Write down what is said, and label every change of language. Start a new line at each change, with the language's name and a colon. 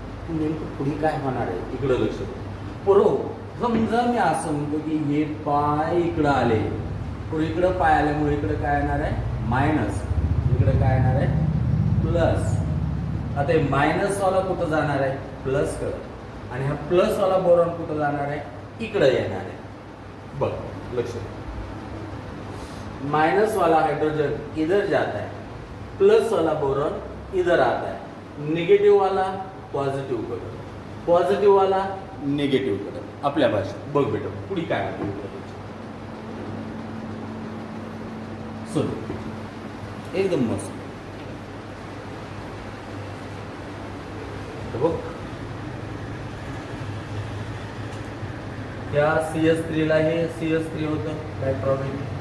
Marathi: नेमकं पुढे काय होणार आहे इकडं लक्ष पुरो. समजा मी असं म्हणतो की हे पाय इकडं आले, पुढे इकडं पाय आल्यामुळे इकडं काय येणार आहे मायनस, इकडं काय येणार आहे प्लस. आता हे मायनस वाला कुठं जाणार आहे, प्लस कडे, आणि हा प्लस वाला बोरॉन कुठं जाणार आहे, इकडं येणार आहे.
Hindi: बघ लक्ष, माइनस वाला हाइड्रोजन इधर जाता है, प्लस वाला बोरॉन इधर आता है,
Marathi: निगेटिव वाला पॉझिटिव कडे, पॉझिटिव वाला निगेटिव कडे. आपल्या भाषेत बघ बेटा पुढे काय सुन, एकदम मस्त. बघ त्या CH3 ला हे CH3 होतं, काय प्रॉब्लेम.